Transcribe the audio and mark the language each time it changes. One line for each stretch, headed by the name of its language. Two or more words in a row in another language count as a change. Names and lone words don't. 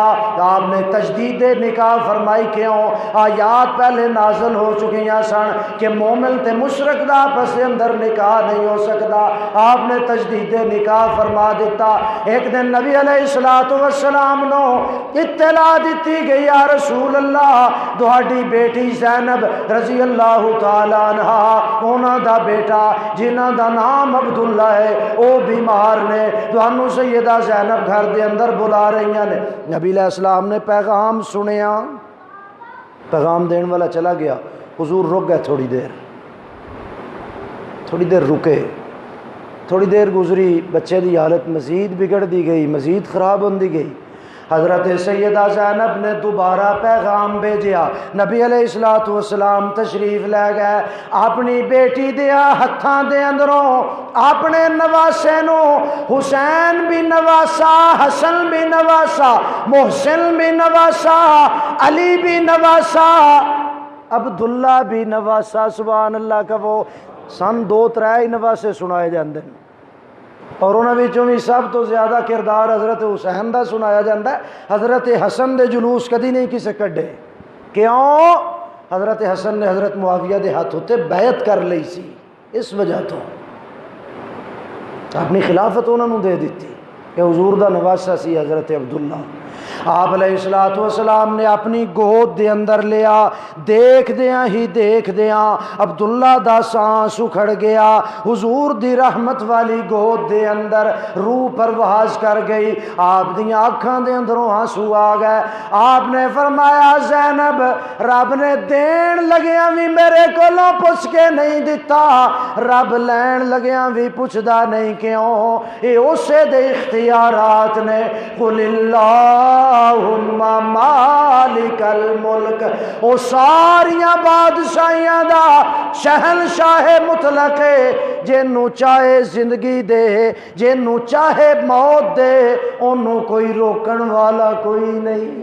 Punjabi: آپ نے تجدید نکاح فرمائی، کیوں؟ آیات پہلے نازل ہو چکی ہیں سن کہ مومن تے مشرک دا آپس دے اندر نکاح نہیں ہو سکتا، آپ نے تجدید نکاح فرما دیتا۔ ایک دن نبی
Arabic: علیہ السلام
Punjabi: نو اطلاع دیتی گئی،
Arabic: یا رسول اللہ
Punjabi: تہاڈی بیٹی زینب
Arabic: رضی اللہ تعالیٰ عنہ،
Punjabi: انہاں دا بیٹا جنہاں دا نام عبداللہ ہے، او بیمار نے، تانوں سیدہ زینب گھر دے اندر بلا رہی ہیں۔ نبی
Arabic: علیہ السلام
Punjabi: نے پیغام سنیا، پیغام دین والا چلا گیا، حضور رک گئے، تھوڑی دیر رکے، تھوڑی دیر گزری، بچے دی حالت مزید بگڑ دی گئی، مزید خراب ہوندی گئی۔ حضرت سیدہ زینب نے دوبارہ پیغام بھیجیا، نبی
Arabic: علیہ السلام
Punjabi: تشریف لے گئے، اپنی بیٹی دیا ہتھاں دے اندروں اپنے نواسے نو، حسین بھی نواسا، حسن بھی نواسا، محسن بھی نواسا، علی بھی نواسا، عبداللہ بھی نواسا۔
Arabic: سبحان اللہ
Punjabi: کا وہ سن 2-3 نواسے سنائے جاندے ہیں، اور انہاں وچوں بھی سب تو زیادہ کردار حضرت حسین دا سنایا جاتا ہے۔ حضرت حسن دے جلوس کدی نہیں کسے کڈے، کیوں؟ حضرت حسن نے حضرت معاویہ دے ہاتھ ہوتے بیعت کر لئی سی، اس وجہ تو اپنی خلافت انہوں نے دے دیتی کہ حضور دا نواسا سی حضرت عبداللہ۔ آپ
Arabic: علیہ السلام
Punjabi: نے اپنی گود دے اندر لیا، دیکھ دیاں عبداللہ دا سانس اکھڑ گیا، حضور دی رحمت والی گود دے اندر روح پرواز کر گئی، آپ دیاں آنکھاں دے اندروں آنسو آ گئے۔ آپ نے فرمایا، زینب رب نے دین لگیاں بھی میرے کولوں پوچھ کے نہیں دیتا، رب لین لگیاں بھی پوچھدا نہیں، کیوں؟ اے اسے دے اختیارات نے،
Arabic: قل اللہم مالک الملک،
Punjabi: او ساریاں بادشاہیاں دا شہنشاہ مطلق ہے، جنوں چاہے زندگی دے، جنوں چاہے موت دے، انہوں کوئی روکن والا کوئی نہیں۔